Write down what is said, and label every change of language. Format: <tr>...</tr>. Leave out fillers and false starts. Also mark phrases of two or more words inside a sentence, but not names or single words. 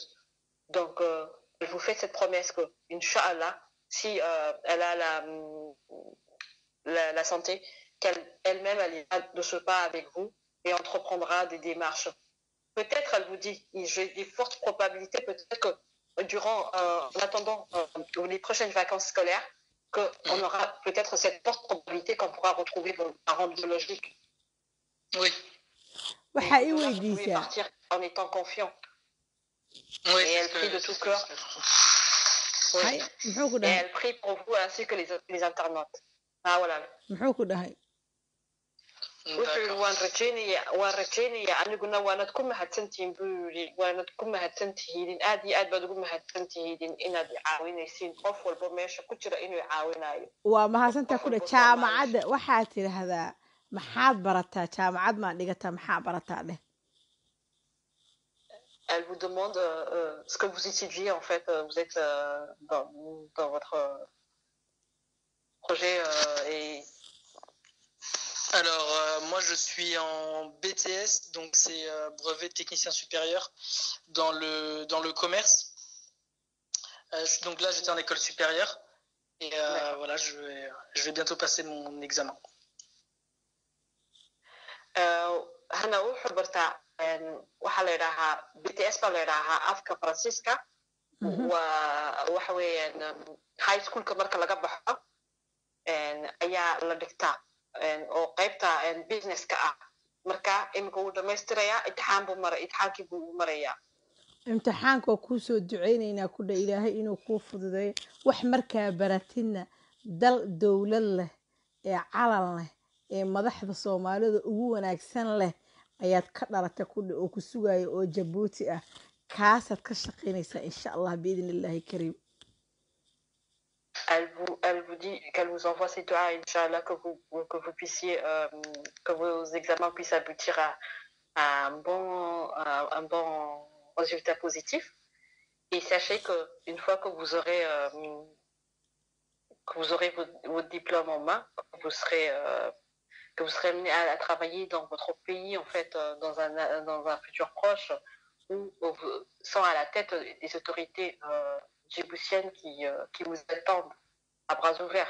<fr>Donc, elle vous fait cette promesse que, Inch'Allah, si elle a la santé, qu'elle-même elle ira de ce pas avec vous et entreprendra des démarches. Peut-être, elle vous dit, j'ai des fortes probabilités, peut-être que en attendant les prochaines vacances scolaires, qu'on aura peut-être cette forte probabilité qu'on pourra retrouver vos parents biologiques. Oui.</fr> <so>waxaa ii</so> <fr>Là, vous pouvez</fr> <so>weydiisaa</so> <fr>partir en étant confiant. Oui, Et c'est elle ce prie de que, tout c'est ce que cœur. j'espère. Oui.</fr> <so>hay muxuu ku</so> <fr>Et</fr> <so>dhahay</so> <fr>elle prie pour vous ainsi que les internautes. Ah, voilà.</fr> <so>muxuu ku dhahay wuxuu waan rajaynayaa aniguna waanad ku mahadsantihiin buu yidhi waanad ku mahadsantihiidin aad iyo aad baad ugu mahadsantihiidin inaad caawinaysiin qof walba meesha ku jira inuu caawinayo waa mahadsantaa qof ku dheh walba Soomaali jaamacadda waxaad tidhaahdaa maxaad barataa jaamacad maa dhigataa maxaa barataa dheh</so> <fr>elle vous demande ce que vous étudiez en fait vous êtes dans votre projet et Alors, moi, je suis en BTS, donc c'est brevet de technicien supérieur dans le commerce. Donc là, j'étais en école supérieure et voilà, je vais bientôt passer mon examen.</fr> <so>hana wuxuu bartaa waxaa la yidhaahaa BTS baa la yidhaahaa afka faransiiska waa waxa weeyaan</so> <en>high schoolka</en> <so>marka laga baxo ayaa la dhigtaa oo qaybta businesska ah marka imika wuu dhamaystirayaa imtixaankii buu marayaa imtixaanka waa kuu soo ducaynaynaa ku dheh ilaahay inuu kuu fududeeyo wax markaa baratidna dal dowlad leh ee calan leh ee madaxda soomaalida ugu wanaagsan leh ayaad ka dhalatay ku dheh oo ku sugaayo oo jabuuti ah kaasaad ka shaqaynaysaa</so> <ar>إن شاء الله بإذن الله الكريم</ar> <fr>Elle vous dit qu'elle vous envoie ses doigts, Inch'Allah, que vous puissiez, que vos examens puissent aboutir à un bon résultat positif. Et sachez que une fois que vous aurez votre diplôme en main, que vous serez amené à travailler dans votre pays, en fait, dans un futur proche, où sans à la tête des autorités djiboutiennes qui vous attendent à bras ouverts.</fr>